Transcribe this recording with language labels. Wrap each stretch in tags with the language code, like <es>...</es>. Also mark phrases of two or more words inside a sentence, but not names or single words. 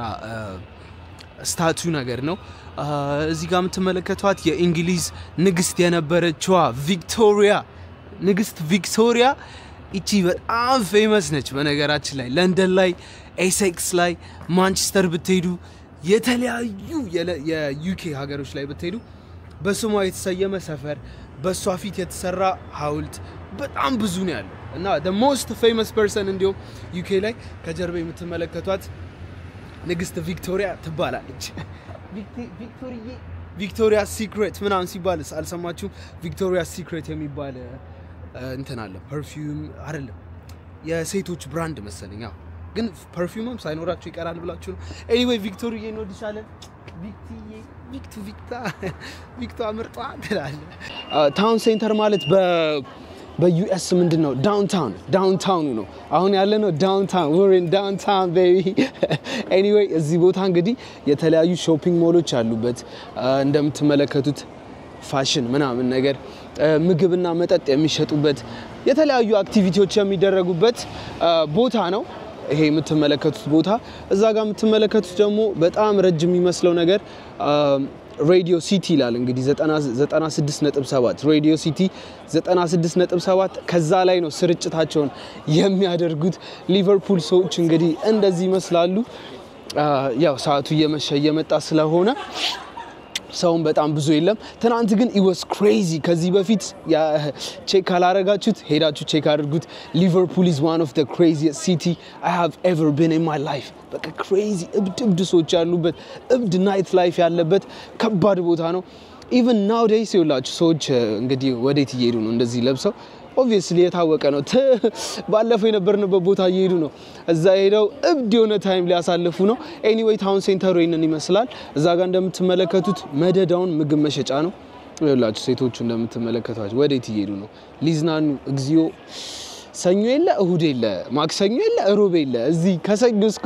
<am>ስታቹ ነገር ነው እዚህ ጋር የምትመለከቷት የእንግሊዝ ንግስት የነበረችዋ ንግስት ቪክቶሪያ እቺ በጣም ፌመስ ነች በነገራችን ላይ ለንደን ላይ ኤሴክስ ላይ ማንቸስተር ብትሄዱ የተለያዩ የዩኬ ሀገሮች ላይ ብትሄዱ በስሟ የተሰየመ ሰፈር በሷ ፊት የተሰራ ሐውልት በጣም ብዙ ነው ያለው እና</am> <en>the most famous person</en> <am>እንዲሁ ዩኬ ላይ ከጀርባ የምትመለከቷት ንግስት ቪክቶሪያ ትባላለች ቪክቶሪያ ሲክሬት ምናምን ሲባልስ አልሰማችሁም ቪክቶሪያ ሲክሬት የሚባል እንትን አለ ፐርፊውም አይደለም የሴቶች ብራንድ መሰለኝ ግን ፐርፊውምም ሳይኖራችሁ ይቀራል ብላችሁ ነው ኤኒዌይ ቪክቶሪያ እንወድሻለን ቪክታ ምርጧ ትላለ</am> <en>town center</en> <am>ማለት በዩኤስ ምንድነው ዳውንታውን ነው አሁን ያለነው ዳውንታውን</am> <en>we're in downtown baby anyway</en> <am>እዚህ ቦታ እንግዲህ የተለያዩ ሾፒንግ ሞሎች አሉበት እንደምትመለከቱት ፋሽን ምናምን ነገር ምግብና መጠጥ የሚሸጡበት የተለያዩ አክቲቪቲዎች የሚደረጉበት ቦታ ነው ይሄ የምትመለከቱት ቦታ እዛ ጋር የምትመለከቱት ደግሞ በጣም ረጅም የሚመስለው ነገር ሬዲዮ ሲቲ ይላል እንግዲህ 96.7 ሬዲዮ ሲቲ 96.7 ከዛ ላይ ነው ስርጭታቸውን የሚያደርጉት ሊቨርፑል ሰዎች እንግዲህ እንደዚህ ይመስላሉ ያው ሰዓቱ እየመጣ ስለሆነ ሰውን በጣም ብዙ የለም ትናንት ግን</am> <en>it was crazy</en> <am>ከዚህ በፊት ቼክ ካላረጋችሁት ሄዳችሁ ቼክ አድርጉት</am> <en>Liverpool is one of the craziest city I have ever been in my life</en> <am>በቃ crazy እብድ ሰዎች ያሉበት እብድ</am> <en>night life</en> <am>ያለበት ከባድ ቦታ ነው</am> <en>even nowadays</en> <am>ይውላችሁ ሰዎች እንግዲህ ወዴት እየሄዱ ነው እንደዚህ ለብሰው obviously የታወቀ ነው ባለፈው የነበርንበት ቦታ እየሄዱ ነው እዛ ሄደው እብድ የሆነ ታይም ሊያሳልፉ ነው anyway ታውን ሴንተሩ ይሄንን ይመስላል እዛ ጋር እንደምትመለከቱት መደዳውን ምግብ መሸጫ ነው ይኸውላችሁ ሴቶቹ እንደምትመለከቷቸው ወዴት እየሄዱ ነው ሊዝናኑ እግዚኦ ሰኞ የለ እሁድ የለ ማክሰኞ የለ ሮብ የለ እዚህ ከሰኞ እስከ</am>